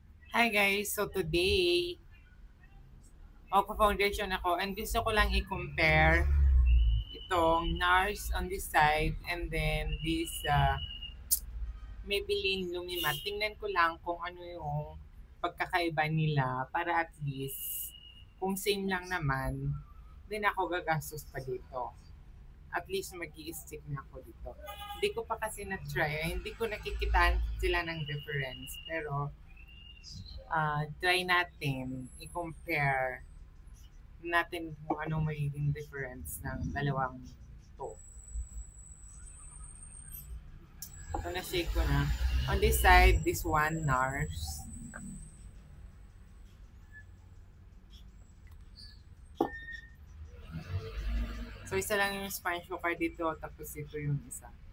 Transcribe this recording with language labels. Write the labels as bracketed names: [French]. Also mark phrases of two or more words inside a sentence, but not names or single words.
[English] Hi guys, so today, [Filipino] magpa-foundation ako and gusto ko lang i-compare itong NARS [English] on this side and then this [Filipino] Maybelline Lumimatte. Tingnan ko lang kung ano yung pagkakaiba nila para at least kung same lang naman, din ako gagastos pa dito. At least mag-i-stick na ako dito. Hindi ko pa kasi na-try, hindi ko nakikitaan sila ng difference. Pero try natin i-compare natin kung anong magiging difference ng dalawang to. So, na-shake ko na. [English] On this side, this one, NARS. [Filipino] So, isa lang yung [English] sponge card [Filipino] dito, tapos ito yung isa.